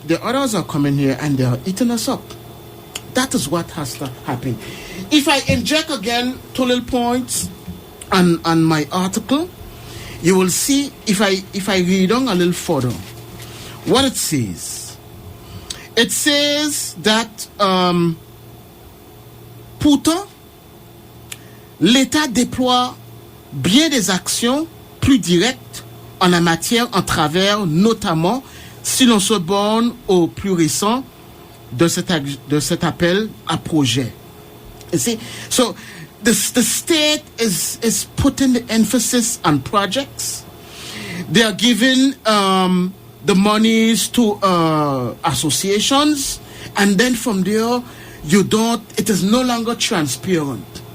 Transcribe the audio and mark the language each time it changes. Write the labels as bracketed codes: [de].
[en] The others are coming here and they are eating us up. That is what has to happen. If I inject again 2 little points on my article, you will see, if I read on a little further, what it says. It says that [fr] pourtant, l'État déploie bien des actions plus directes en la matière en travers, notamment, si l'on se borne au plus récent de cet appel à projet. [en] You see, so the state is putting the emphasis on projects. They are giving the monies to associations, and then from there, it is no longer transparent.